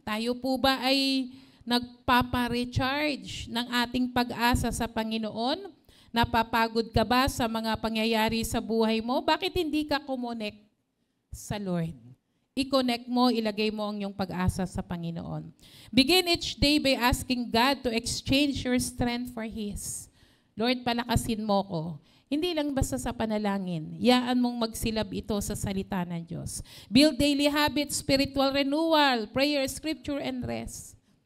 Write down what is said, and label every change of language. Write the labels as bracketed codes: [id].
[tl] Tayo po ba ay nagpapa-recharge ng ating pag-asa sa Panginoon? Napapagod ka ba sa mga pangyayari sa buhay mo? Bakit hindi ka kumonect sa Lord? I-connect mo, ilagay mo ang iyong pag-asa sa Panginoon. [en] Begin each day by asking God to exchange your strength for His. [tl] Lord, palakasin mo ko. Hindi lang basta sa panalangin. Yaan mong magsilab ito sa salita ng Diyos. [en] Build daily habits, spiritual renewal, prayer, scripture, and rest.